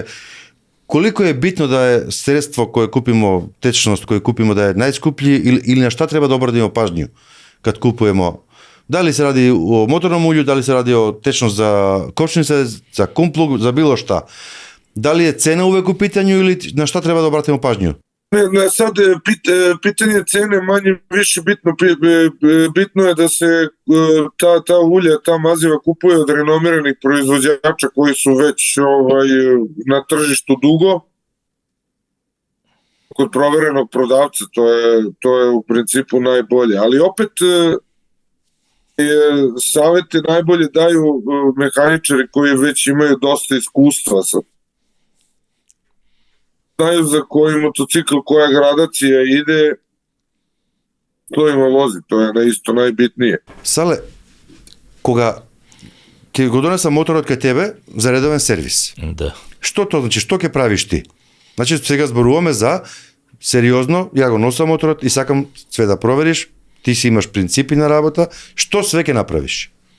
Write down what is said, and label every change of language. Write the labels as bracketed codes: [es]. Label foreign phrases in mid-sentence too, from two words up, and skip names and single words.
[sr] Колико е битно да е средство кое купимо, течност кое купимо да е најскупљи или на шта треба да обратиме пажњу кад купуваме? Дали се ради о моторном улју, дали се ради о течност за кочница, за кумплуг, за било шта. Дали е цена увек у питању или на шта треба да обратиме пажњу? Не, sad pitanje cene manje više bitno. Bitno je da se ta ulja, ta maziva kupuje od renomiranih proizvođača koji su već na tržištu dugo. Kod proverenog prodavca to je u principu najbolje. Ali opet savete najbolje daju mehaničari koji već imaju dosta iskustva sa znaju za koji motocikl, koja gradacija ide, to ima vozi, to je isto najbitnije. Сале, [mk] кога ќе го донесам моторот кај тебе за редовен сервис, Да. што тоа значи, што ќе правиш ти? Значи, сега зборуваме за сериозно, ја го носам моторот и сакам све да провериш, ти си имаш принципи на работа, што све ќе направиш?